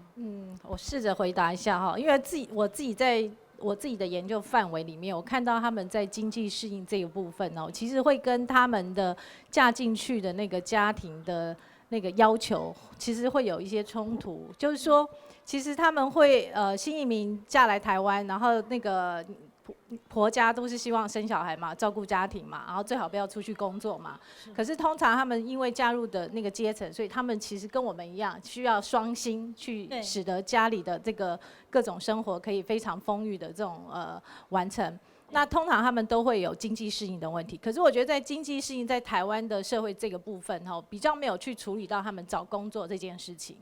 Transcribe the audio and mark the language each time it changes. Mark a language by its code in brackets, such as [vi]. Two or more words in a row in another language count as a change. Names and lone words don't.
[zh] 我試着回答一下哈，因為我自己在我自己的研究範圍裡面，我看到他們在經濟適應這個部分哦，其實會跟他們的嫁進去的那個家庭的那個要求，其實會有一些衝突。就是說，其實他們會新移民嫁來台灣，然後那個婆家都是希望生小孩嘛，照顾家庭嘛，然后最好不要出去工作嘛。可是通常他们因为加入的那个阶层，所以他们其实跟我们一样，需要双薪去使得家里的这个各种生活可以非常丰裕的这种完成。那通常他们都会有经济适应的问题，可是我觉得在经济适应在台湾的社会这个部分比较没有去处理到他们找工作这件事情。